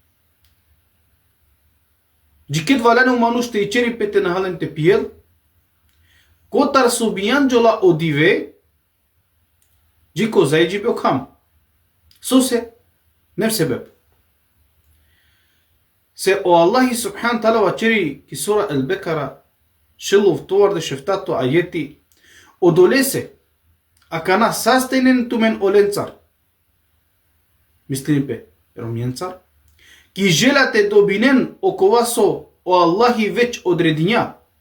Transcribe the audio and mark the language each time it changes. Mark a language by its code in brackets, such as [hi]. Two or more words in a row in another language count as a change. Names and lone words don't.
[rom] Джикет валену мануш те ичери пете нахален те пиел. Котар со бијанџела одивеј джико зајџибе кохам. Сосе, не себеб. Се о Аллахи [ar] سبحان تعالى [rom] вачери ки сура Ал-Бекара шилов товарде шефтато ајети одолесе акана састенен тумен оленцар. Мислинипе ромјенцар ки желате добинен оковасо о Аллахи веќе одредиња.